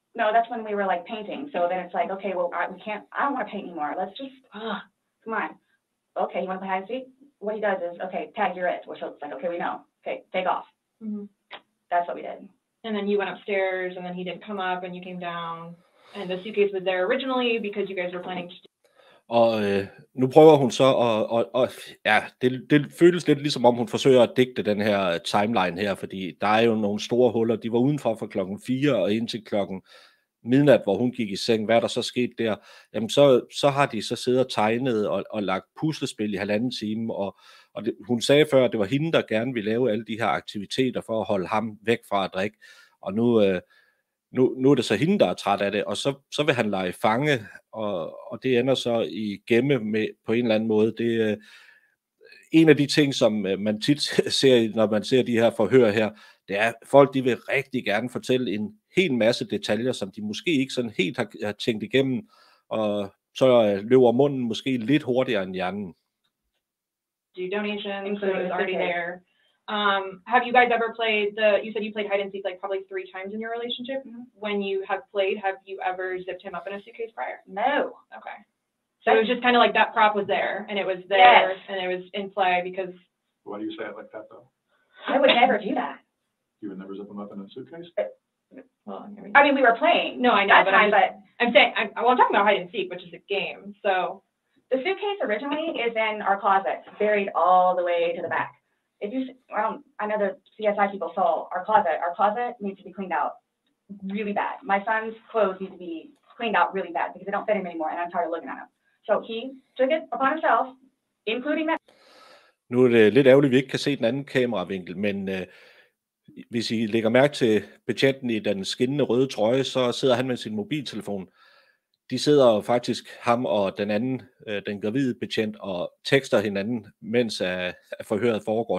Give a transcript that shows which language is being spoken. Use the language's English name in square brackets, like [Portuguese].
[English] No, that's when we were like painting. So then it's like, okay, well, I don't want to paint anymore. Let's just, come on. Okay, you want to play hide and seek? What he does is, okay, tag, you're it. So it's like, okay, we know. Okay, take off. Mm-hmm. That's what we did. And then you went upstairs, and then he didn't come up, and you came down, and the suitcase was there originally because you guys were planning to. [Danish] Og nu prøver hun så ja, det føles lidt ligesom om hun forsøger at digte den her timeline her, fordi der er jo nogle store huller. De var udenfor fra klokken 4 og indtil klokken midnat, hvor hun gik i seng. Hvad der så skete der? Jamen så har de så siddet og tegnet og lagt puslespil i 1,5 time, og hun sagde før, at det var hende, der gerne ville lave alle de her aktiviteter for at holde ham væk fra at drikke, og nu er det så hende, der er træt af det, og så vil han lege fange, og det ender så i gemme med på en eller anden måde. Det er en af de ting, som man tit ser, når man ser de her forhør her, det er, at folk de vil rigtig gerne fortælle en hel masse detaljer, som de måske ikke sådan helt har tænkt igennem, og så løber munden måske lidt hurtigere end hjernen. [English] Do donations, so it was already there. Have you guys ever played you said you played hide and seek like probably 3 times in your relationship. Mm-hmm. When you have played, have you ever zipped him up in a suitcase prior? No. Okay. So it was just kind of like that prop was there, and it was there, yes. And it was in play because. Why do you say it like that, though? I would never do that. You would never zip them up in a suitcase? Well, I mean, we were playing. No, I know, but I'm saying, well, I'm talking about hide and seek, which is a game, so. The suitcase originally is in our closet, buried all the way to the back. If you, I know the CSI people saw our closet needs to be cleaned out really bad. My son's clothes need to be cleaned out really bad because they don't fit him anymore, and I'm tired of looking at them. So he took it upon himself, including that. [Danish] Nu er det lidt ærgerligt, at vi ikke kan se den anden kameravinkel, men hvis I lægger mærke til betjenten i den skinnende røde trøje, så sidder han med sin mobiltelefon. De sidder faktisk, ham og den anden, den gravide betjent, og tekster hinanden, mens forhøret foregår.